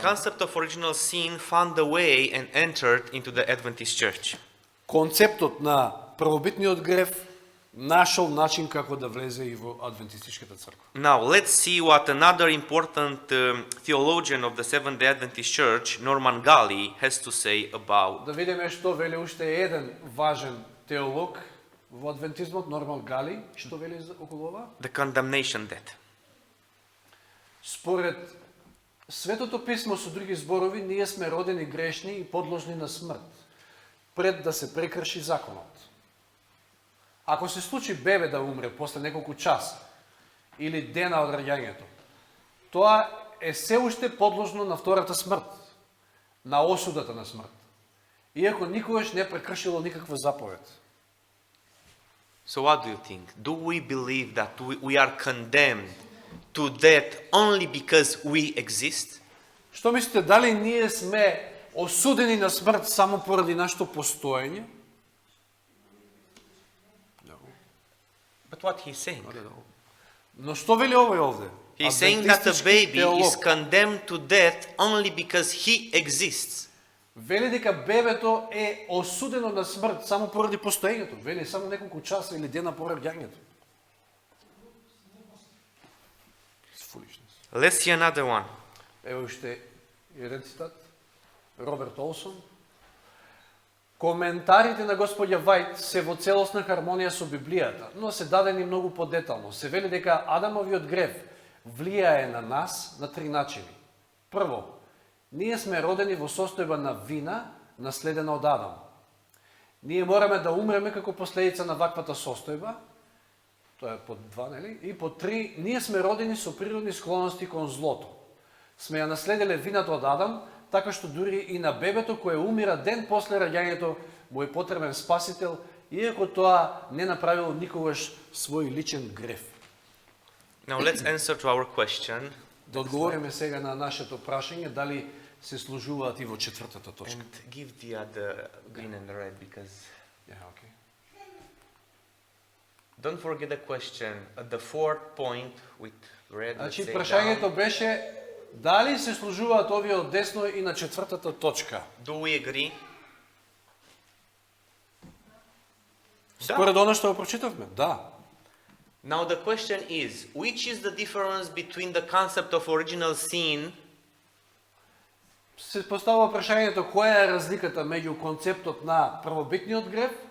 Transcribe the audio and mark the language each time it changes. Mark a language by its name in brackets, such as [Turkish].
[English] concept of original sin found a way and entered into the Adventist church. [Macedonian] Концептот на првобитниот грев нашол начин како да влезе и во адвентистичката црква. [English] Now, let's see what another important theologian of the Seventh-day Adventist Church, Norman Galley, has to say about. [Macedonian] Да видиме што вели уште еден важен теолог во адвентизмот, Норман Гали, што вели околу ова? [English] The condemnation death. [Macedonian] Според Светото писмо со други зборови, ние сме родени грешни и подложни на смрт, пред да се прекрши законот. Ако се случи бебе да умре после неколку часа или дена од раѓањето, тоа е се уште подложно на втората смрт, на осудата на смрт, иако никогаш не прекршило никаква заповед. [English] So what do you think? Do we believe that we are condemned to death only because we exist? [Macedonian] Што мислите, дали ние сме осудени на смрт само поради нашето постоење? [English] But what he's saying? [Macedonian] Но што вели овој овде? [English] He's saying that the [Macedonian] Адвентистички [English] baby is [Macedonian] теолог [English] condemned to death only because he exists. [Macedonian] вели дека бебето е осудено на смрт само поради постоењето. Вели само неколку часа или дена по раѓањето. [English] Let's see another one. [Macedonian] Ево уште еден цитат. Роберт Олсон. Коментарите на господја Вајт се во целосна хармонија со Библијата, но се дадени многу подетално. Се вели дека Адамовиот грев влијае на нас на три начини. Прво, ние сме родени во состојба на вина, наследена од Адам. Ние мораме да умреме како последица на ваквата состојба, тоа е под 2, нели? И под 3, ние сме родени со природни склоности кон злото. Сме ја наследиле вината од Адам, така што дури и на бебето кое умира ден после раѓањето му е потребен спасител, иако тоа не направило никогаш свој личен греф. [English] Now let's answer to our question [Macedonian] Да одговориме сега на нашето прашање, дали се служуваат и во четвртата точка. [English] and give the other green and red because Okay. don't forget the question at the fourth point with red. let's [Macedonian] Значи, [English] say, [Macedonian] прашањето [English] down. [Macedonian] беше дали се служуваат овие од десно и на четвртата точка. [English] Do we agree? [Macedonian] Според она што го прочитавме, да. [English] Now the question is, which is the difference between the concept of original sin [Macedonian] Се поставува прашањето која е разликата меѓу концептот на првобитниот грев,